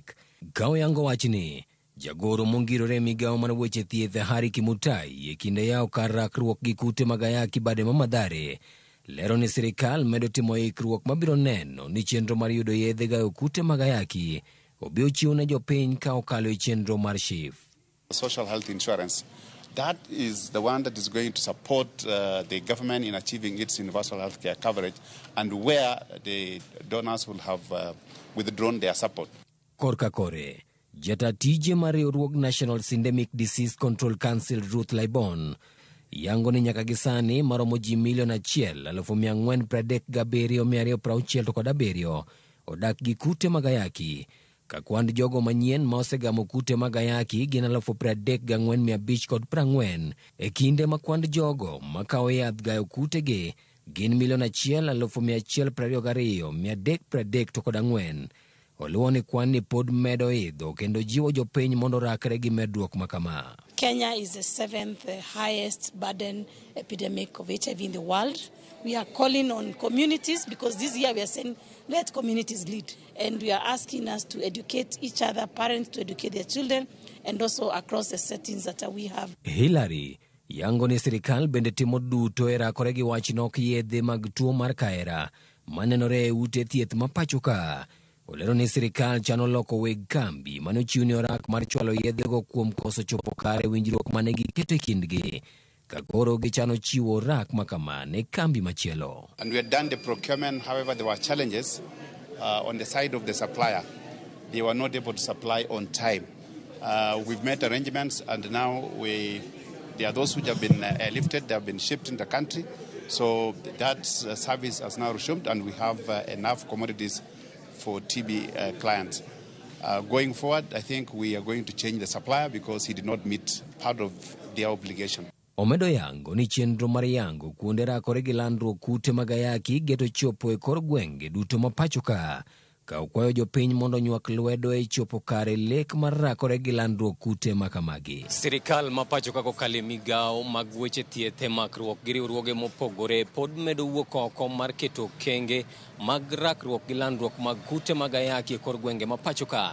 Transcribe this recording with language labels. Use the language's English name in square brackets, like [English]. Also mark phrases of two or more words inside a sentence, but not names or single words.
[Luo (Kenya and Tanzania)] Ka oyango wachni, jagoro mongirore migawo mar weche thieth Hari Kimutai e kinde yawo kar rakruok gi kute mag ayaki bade ma Mathare lero ni sirkal medo timo ikruok mabiro neno ni chenro mar yudo yiedhe gayo kute mag ayaki obi ochiw ne jopiny ka okalo e chenro mar SHIF. [English] Social health insurance, that is the one that is going to support the government in achieving its universal health care coverage and where the donors will have withdrawn their support. [Luo (Kenya and Tanzania)] Korka kore, jata tije mar riwruog National Syndemic Disease Control Council Ruth Laibon yango ni nyaka gisani maromo ji milion 1,437,267 odak gi kute mag ayaki, ka kwand jogo manyien ma osegamo kute mag ayaki gin 34,540 e kinde ma kwand jogo makawo yath gayo kutegi gin 1,122,334. Oluwo ni kwan ni pod medo idho kendo jiwo jopiny mondo rakre gi medruok makama. [English] Kenya is the 7th highest burden epidemic of HIV in the world. We are calling on communities because this year we are saying let communities lead, and we are asking us to educate each other, parents to educate their children, and also across the settings that we have. [Luo (Kenya and Tanzania)] Hillary yango ni sirkal bende timo duto e rakore gi wach nok yiedhe mag tuo mar kaera manenore e ute thieth ma pacho ka. Olero ni sirkal chano loko weg kambi mane ochiw ni orak mar chwalo yiedhego kuom koso chopo kare winjruok mane giketo e kindgi, ka koro gichano chiwo orak makama ne kambi machielo. [English] And we had done the procurement, however there were challenges on the side of the supplier. They were not able to supply on time. We've made arrangements and now there are those which have been lifted, they have been shipped in the country. So that service has now resumed and we have enough commodities for TB clients. Going forward, I think we are going to change the supplier because he did not meet part of their obligation. [Luo (Kenya and Tanzania)] Omedo yango ni chenro mar yango kuonde rakore gi landruok kute mag ayaki geto chopo e kor gwenge duto ma pacho ka okwayo jopiny mondo nywak lwedo e chopo kare lek mar rakore gi landruok kute makamagi. Sirkal ma pacho ka kokalo migawo mag weche thieth e makruok gi riwruoge mopogore pod medo wuok oko mar keto kenge mag rakruok gi landruok mag kute mag ayaki e kor gwenge ma pacho ka.